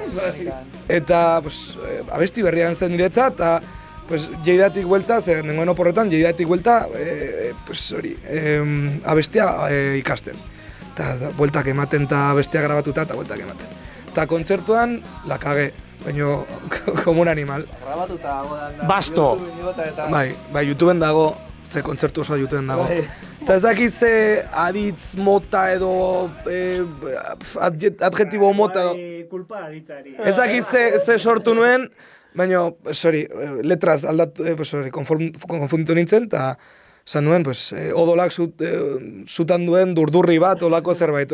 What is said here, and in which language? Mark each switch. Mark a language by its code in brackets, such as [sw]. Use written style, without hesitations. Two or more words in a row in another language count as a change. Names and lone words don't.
[eu] Eta, pues, abesti berrian zen niretzat, eta pues, Jeidatik buelta, ze nengoen oporretan, Jeidatik buelta, pues, hori, abestia ikasten. Eta bueltak ematen, eta abestia grabatuta, eta bueltak ematen. Eta kontzertuan, [es] la kage, [eu] baina [es] como un animal. [eu] Grabatuta dago Basto! Bai, YouTubeen dago, ze kontzertu oso YouTubeen dago. Eta ez dakit ze aditz mota edo adjetibo mota edo... Kulpa aditzari. Ez dakit ze sortu nuen, baina, letraz aldatu, konfunditu nintzen, eta esan nuen, odolak zutan duen durdurri bat, olako zerbait.